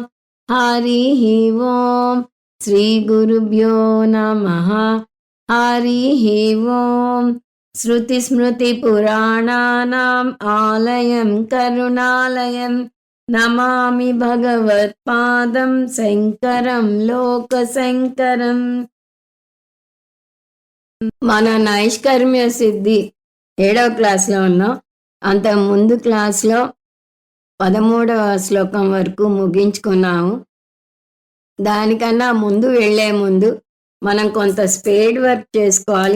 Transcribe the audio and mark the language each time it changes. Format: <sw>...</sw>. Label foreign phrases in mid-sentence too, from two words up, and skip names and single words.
<sa>हरिः ओम् श्रीगुरुभ्यो नमः। हरिः ओम् श्रुतिस्मृतिपुराणानाम् आलयं करुणालयं नमामि भगवत्पादं शङ्करं लोकशङ्करम्.</sa> <te>మన నైష్కర్మ్య సిద్ధి 7వ క్లాస్లో ఉన్నాం. అంత ముందు క్లాస్లో 13వ శ్లోకం వరకు ముగించుకున్నాము. దానికన్నా ముందు వెళ్లే ముందు మనం కొంత</te> <en>spade work</en> <te>చేసుకోవాలి.</te>